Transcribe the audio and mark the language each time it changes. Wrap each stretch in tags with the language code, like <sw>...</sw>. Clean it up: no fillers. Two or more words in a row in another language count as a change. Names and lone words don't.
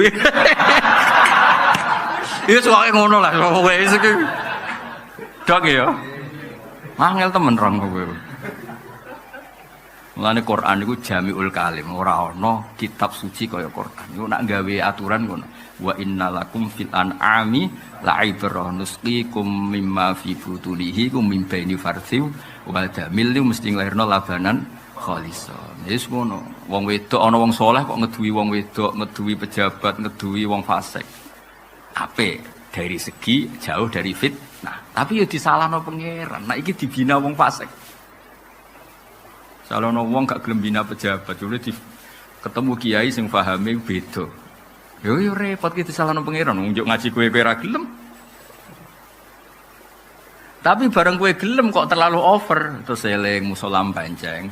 <jv>Iya soalnya ngono lah, wis iki. medhok ya. Angel temen rong kowe. Mulane Quran iku</jv> <ar>جوامع الكلم,</ar> <jv>ora ana kitab suci kaya Quran. Iku nak gawe aturan ngono.</jv> <ar>وإن لكم في الأنعام لعبرة نسقيكم مما في بطونه كم من بين فرث ودم</ar> <jv>mesti nglairno</jv> <ar>لبنا خالصا.</ar> <jv>Wis ngono. Wong wedok ana wong saleh kok ngeduwi wong wedok, ngeduwi pejabat, ngeduwi wong fasik.</jv> <id>Apik dari segi jauh dari fitnah.</id> <jv>Tapi ya disalahno pangeran. Nek iki dibina wong fasik. Salahno wong gak gelem bina pejabat, jule ketemu kiai sing pahame beda. Yo repot ki disalahno pangeran, njuk ngaji kowe ora gelem. Tapi bareng kowe gelem kok terlalu over, terus eling musala Banjeng.</jv>